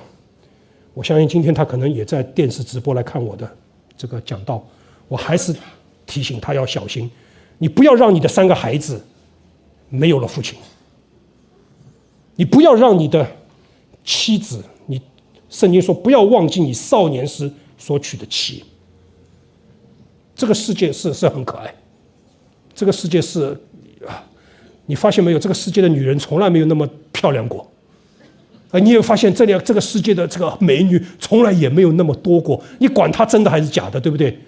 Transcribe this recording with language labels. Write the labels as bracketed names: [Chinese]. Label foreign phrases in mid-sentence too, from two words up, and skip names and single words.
[Chinese] 我相信今天他可能也在電視直播來看我的這個講道，我還是提醒他要小心，你不要讓你的3個孩子沒有了父親，你不要讓你的妻子，聖經說不要忘記你少年時所娶的妻。這個世界是很可愛，這個世界是你發現沒有？這個世界的女人從來沒有那麼漂亮過。你也發現這個世界的這個美女從來也沒有那麼多過，你管她真的還是假的，對不对？